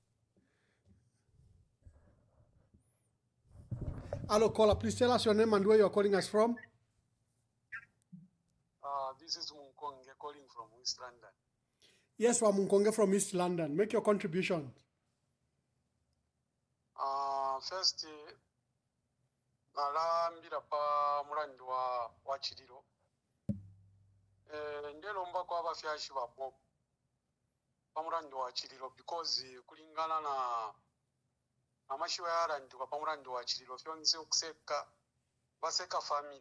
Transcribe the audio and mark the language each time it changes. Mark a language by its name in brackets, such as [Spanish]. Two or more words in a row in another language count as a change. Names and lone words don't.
[English] Hello, caller. Please tell us your name and where you're calling us from. This is Munkonge calling from East London. Yes, Munkonge from East London. Make your contribution. First, [Bemba] nalambira pa mulandi wa Chililo. Ndelomba kwa abafyashi ba Bob pa mulandi wa Chililo because kulingana na amashiwa yarandi kwa pa mulandi wa Chililo fyonse okuseka baseka family.